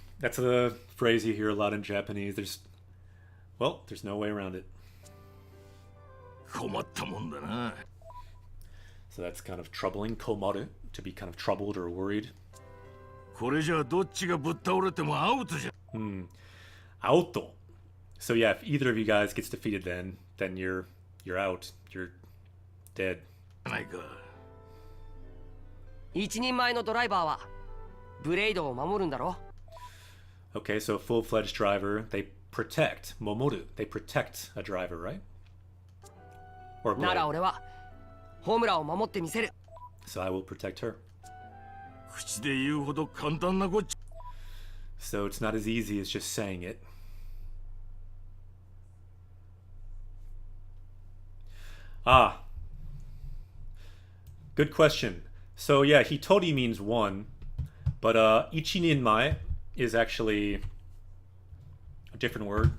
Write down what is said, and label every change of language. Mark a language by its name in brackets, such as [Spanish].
[English] That's a phrase you hear a lot in Japanese. There's no way around it. [Japanese] 困ったもんだな。 [English] So that's kind of troubling. Komaru, to be kind of troubled or worried. [Japanese] これじゃどっちがぶっ倒れてもアウトじゃ。 [English] Auto. So yeah, if either of you guys gets defeated then you're out. You're dead. [Japanese] ないか。一人前のドライバーはブレイドを守るんだろ。 [English] Okay, so a full-fledged driver, they protect. Momoru, they protect a driver, right? Or [Japanese] な [English] blade. [Japanese] ら俺はホムラを守ってみせる。 [English] So I will protect her. [Japanese] 口で言うほど簡単なこっちゃ。 [English] So it's not as easy as just saying it. Ah. Good question. So yeah, hitori means one, but ichininmai is actually a different word.